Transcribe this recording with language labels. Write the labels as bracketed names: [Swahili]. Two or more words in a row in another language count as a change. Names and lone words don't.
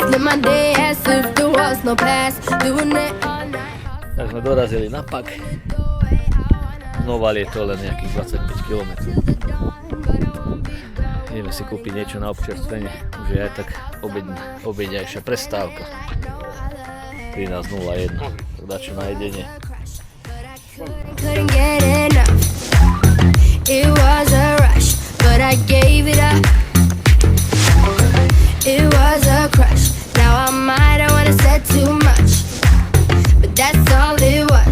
[English] my day as if there was no past. Doing it all night. [Slovak] Tak sme dorazili na Pak. Noval je to len nejakých 25 km. Ideme si kúpiť niečo na občerstvenie. Už je aj tak obedňajšia prestávka. 13:01. Tak dačo na jedenie. [English] Couldn't get enough. It was a rush, but I gave it up. It was a crush. Now I might have wanna said too much, but that's all it was.